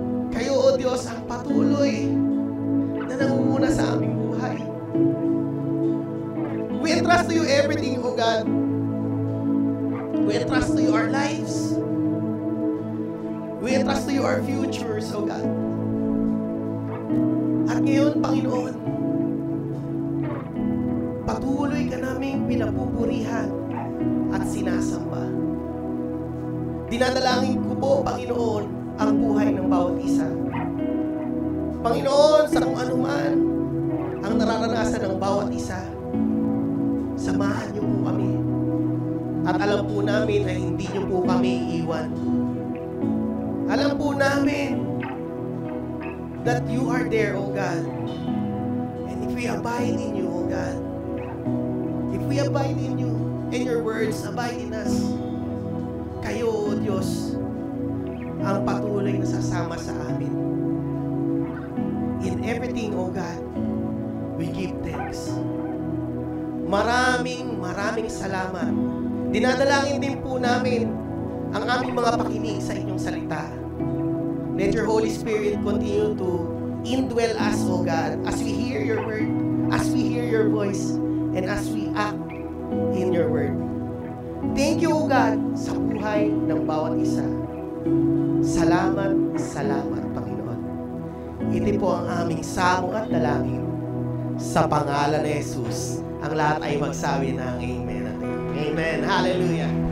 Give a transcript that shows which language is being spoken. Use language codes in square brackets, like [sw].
[tl] Kayo, O Diyos, ang patuloy na nangunguna sa aming buhay. [en] We entrust to you everything, O God. We entrust to you our lives. We entrust to you our futures, O God. [tl] At ngayon, Panginoon, patuloy ka naming pinapupurihan at sinasamba. Dinadalangin ko po, Panginoon, ang buhay ng bawat isa. Panginoon, sa kung anuman ang nararanasan ng bawat isa, samahan niyo po kami. At alam po namin na hindi niyo po kami iiwan. Alam po namin [en] that you are there, O God. And if we abide in you, O God, if we abide in you, and your words abide in us, [tl] kayo, O Diyos, ang patuloy na sasama sa amin. [en] In everything, O God, we give thanks. [tl] Maraming salamat. Dinadalangin din po namin ang aming mga pakinig sa inyong salita. [en] Let your Holy Spirit continue to indwell us, O God, as we hear your word, as we hear your voice, and as we act in your word. Thank you, O God, [tl] sa buhay ng bawat isa. Salamat, Panginoon. Ito po ang aming samong at dalangin. Sa pangalan ni Jesus, ang lahat ay magsabi ng Amen at Amen. Amen. Hallelujah.